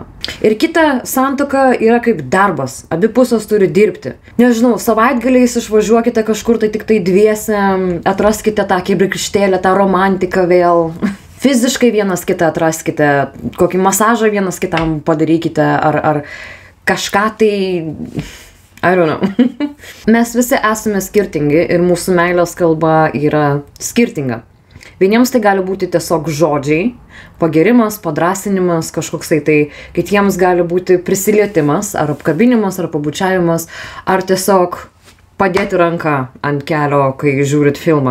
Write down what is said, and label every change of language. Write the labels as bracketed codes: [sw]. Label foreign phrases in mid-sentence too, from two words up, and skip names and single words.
[lt] Ir kita santuoka yra kaip darbas, abi pusės turi dirbti. Nežinau, savaitgaliais išvažiuokite kažkur tai tik tai dviese, atraskite tą kibirkštėlę, tą romantiką vėl. Fiziškai vienas kitą atraskite, kokį masažą vienas kitam padarykite, ar kažką tai, [en] I don't know. [lt] Mes visi esame skirtingi ir mūsų meilės kalba yra skirtinga. Vieniems tai gali būti tiesiog žodžiai, pagirimas, padrasinimas, kažkoksai tai, kitiems gali būti prisilietimas, ar apkabinimas, ar pabučiavimas, ar tiesiog padėti ranką ant kelio, kai žiūrit filmą.